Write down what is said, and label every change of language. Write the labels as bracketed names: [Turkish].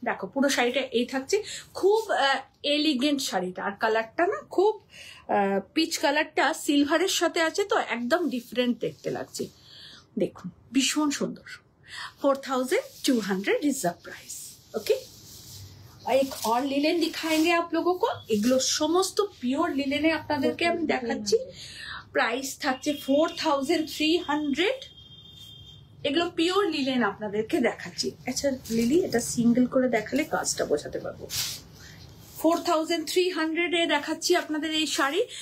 [Bangla] দেখো পুরো শাড়িটা এই থাকছে, খুব এলিগেন্ট শাড়িটা। আর কালারটা না খুব পিচ কালারটা সিলভারের সাথে আছে, তো একদম ডিফারেন্ট দেখতে লাগছে। দেখুন ভীষণ সুন্দর। [English] 4200 is the price. [Hindi] ओके, एक और লিলেন दिखाएंगे आप लोगों को। [Bangla] এগুলো সমস্ত পিওর লিলেনে আপনাদেরকে আমি দেখাচ্ছি। প্রাইস থাকছে 4300। এগুলো পিওর লিলেন আপনাদেরকে দেখাচ্ছি। আচ্ছা লিলি, এটা সিঙ্গেল করে দেখালে কাজটা বোঝাতে পারবো। 4300 এ দেখাচ্ছি আপনাদের এই শাড়ি।